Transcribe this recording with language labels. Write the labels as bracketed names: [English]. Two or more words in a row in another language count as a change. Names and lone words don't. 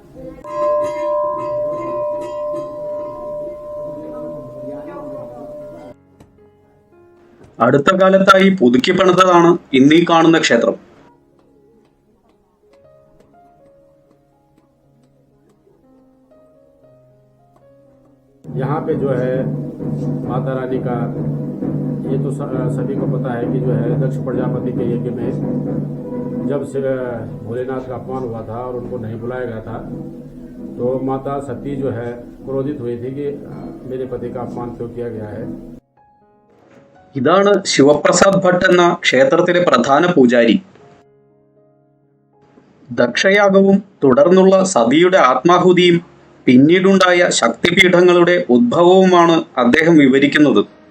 [Malayalam] അടുത്ത കാലത്തായി പുതുക്കി പണിതതാണ് ഇന്നീ കാണുന്ന ക്ഷേത്രം. [Hindi] यहाँ पे जो है माता रानी का ये तो सभी को पता है कि जो है दक्ष प्रजापति के यज्ञ में जब से भोलेनाथ का अपमान हुआ था और उनको नहीं बुलाया गया था, तो माता सती जो है क्रोधित हुई थी कि मेरे पति का अपमान क्यों किया गया है. [Malayalam] ഇതാണ് ശിവപ്രസാദ് ഭട്ട് എന്ന ക്ഷേത്രത്തിലെ പ്രധാന പൂജാരി. ദക്ഷയാഗവും തുടർന്നുള്ള സതിയുടെ ആത്മാഹുതിയും പിന്നീടുണ്ടായ ശക്തിപീഠങ്ങളുടെ ഉദ്ഭവവുമാണ് അദ്ദേഹം വിവരിക്കുന്നത്.